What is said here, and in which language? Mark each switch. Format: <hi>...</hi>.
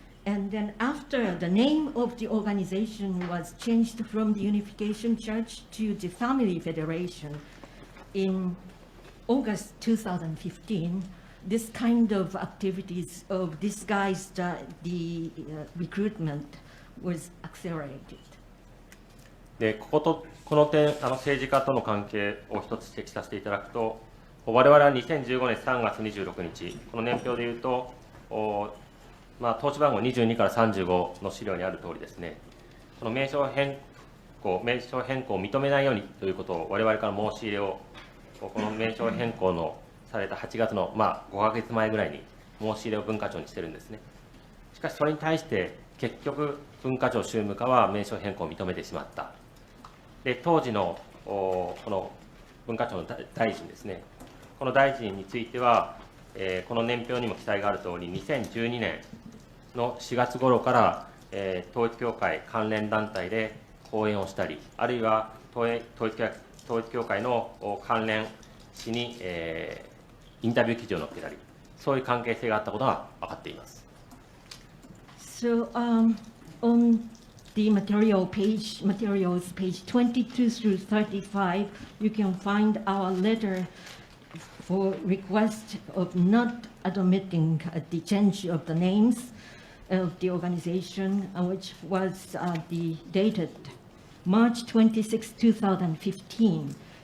<en>And then after the name of the organization was changed from the Unification Church to the Family Federation in August 2015, this kind of activities of disguised the recruitment was accelerated.</en> <ja>で、この点、政治家との関係を一つ指摘させていただくと、我々は2015年3月26日、この年表でいうと、登記番号22から35の資料にある通りですね、この名称変更を認めないようにということを我々から申し入れを、この名称変更のされた8月の、5ヶ月前ぐらいに申し入れを文化庁にしてるんですね。しかしそれに対して結局文化庁宗務課は名称変更を認めてしまった。で、当時のこの文化庁の大臣ですね、この大臣については、この年表にも記載があるとおり、2012年の4月頃から、統一教会関連団体で講演をしたり、あるいは統一教会の関連誌に、インタビュー記事を載っけたり、そういう関係性があったことが分かっています。</ja> <en>So, on the materials, page 22 through 35, you can find our letter for request of not admitting the change of the names of the organization, which was dated March 26, 2015.</en>